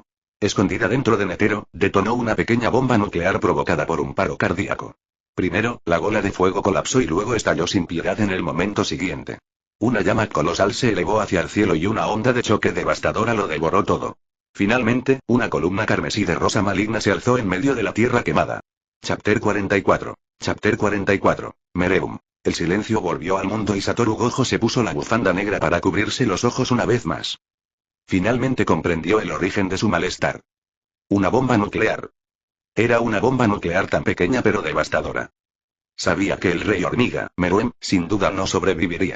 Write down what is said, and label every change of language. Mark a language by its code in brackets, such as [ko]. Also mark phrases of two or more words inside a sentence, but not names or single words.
[es] Escondida dentro de Netero, detonó una pequeña bomba nuclear provocada por un paro cardíaco. Primero, la bola de fuego colapsó y luego estalló sin piedad en el momento siguiente. Una llama colosal se elevó hacia el cielo y una onda de choque devastadora lo devoró todo. Finalmente, una columna carmesí de rosa maligna se alzó en medio de la tierra quemada. [en] Chapter 44. Chapter 44. Mereum. [es] El silencio volvió al mundo y Satoru Gojo se puso la bufanda negra para cubrirse los ojos una vez más. Finalmente comprendió el origen de su malestar. Una bomba nuclear. Era una bomba nuclear tan pequeña pero devastadora. Sabía que el rey hormiga, Meruem, sin duda no sobreviviría.